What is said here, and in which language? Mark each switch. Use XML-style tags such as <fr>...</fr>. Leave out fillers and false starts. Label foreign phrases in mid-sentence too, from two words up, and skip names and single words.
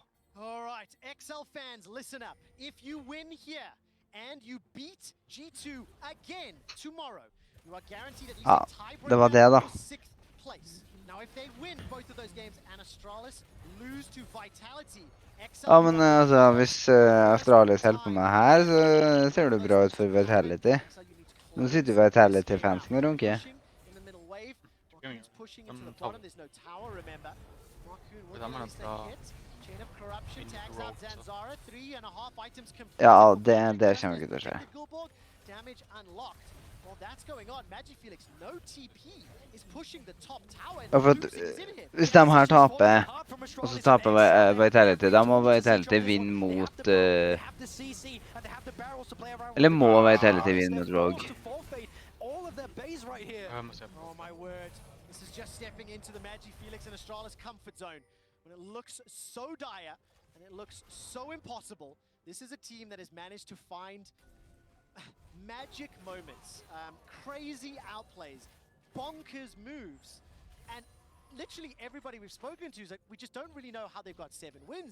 <en>All right, XL fans, listen up. If you win here, and you beat G2 again tomorrow, you are guaranteed at least a tiebreaker for 6th place. Now, if they win both of those games and Astralis lose to Vitality,</en> <no>Ja, men altså, hvis Astralis hjelper meg her, så ser det bra ut for Vitality. Nå sitter Vitality-fansen og runker. Ja, det kommer ikke til å skje. Ja, for at hvis de her taper, og så taper Vitality, da må Vitality vinne mot... Eller må Vitality vinne mot Rogue?</no> <en>Oh my word, this is just stepping into the Magi Felix and Astralis comfort zone. When it looks so dire, and it looks so impossible, this is a team that has managed to find magic moments, crazy outplays, bonkers moves, and literally everybody we've spoken to is like, we just don't really know how they've got 7 wins.</en>